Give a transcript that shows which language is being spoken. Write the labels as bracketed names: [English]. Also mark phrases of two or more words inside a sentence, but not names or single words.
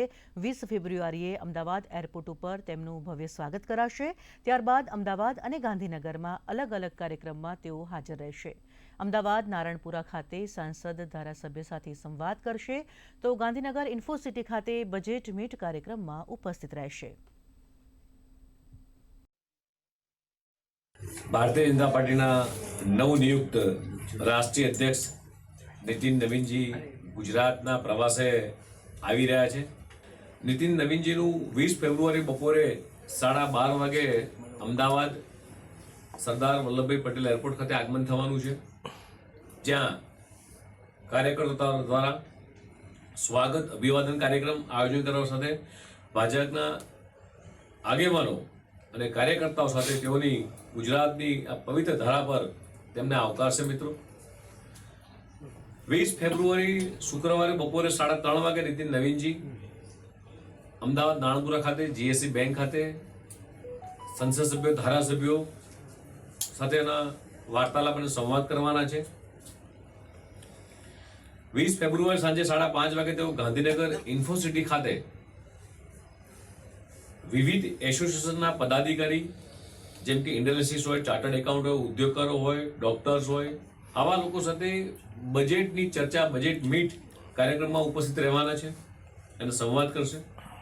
[Gujarati] 20 ફેબ્રુઆરીએ અમદાવાદ એરપોર્ટ ઉપર તેમનું ભવ્ય સ્વાગત કરાશે। ત્યારબાદ અમદાવાદ અને ગાંધીનગરમાં અલગ અલગ કાર્યક્રમમાં તેઓ હાજર રહેશે। અમદાવાદ નારણપુરા ખાતે સાંસદ ધારાસભ્ય સાથે સંવાદ કરશે તો ગાંધીનગર ઇન્ફોસિટી ખાતે [English] budget meet [Gujarati] કાર્યક્રમમાં ઉપસ્થિત રહેશે। ભારતીય જનતા પાર્ટી નવનિયુક્ત રાષ્ટ્રીય અધ્યક્ષ નિતિન નવીનજી ગુજરાત પ્રવાસે આવી રહ્યા છે। નિતિન નવીનજી 20 ફેબ્રુઆરી બપોરે 12:30 વાગે અમદાવાદ સરદાર વલ્લભભાઈ પટેલ એરપોર્ટ ખાતે આગમન થવાનું છે, જ્યાં કાર્યકર્તાઓ દ્વારા સ્વાગત અભિવાદન કાર્યક્રમ આયોજન કરવા સાથે ભાજપના આગેવાનો અને કાર્યકર્તાઓ સાથે તેઓની ગુજરાતની આ પવિત્ર ધરા પર તેમને આવકારશે। મિત્રો 20 ફેબ્રુઆરી શુક્રવારે બપોરે 3:30 વાગે નીતિન નવીનજી અમદાવાદ નારણપુરા ખાતે જીએસસી બેંક ખાતે સંસદ સભ્યો ધારાસભ્યો સાથેના વાર્તાલાપ અને સંવાદ કરવાના છે। 20 ફેબ્રુઆરી સાંજે 5:30 વાગે તેઓ ગાંધીનગર ઇન્ફોસિટી ખાતે વિવિધ એસોસિએશનના પદાધિકારી જેમ કે ઇન્ડસ્ટ્રીઝ હોય, [English] chartered account [Gujarati] હોય, ઉદ્યોગકારો હોય, ડૉક્ટર્સ હોય, આવા લોકો સાથે બજેટની ચર્ચા, [English] budget meet [Gujarati] કાર્યક્રમ મેં ઉપસ્થિત રહેવાના છે અને સંવાદ કરશે।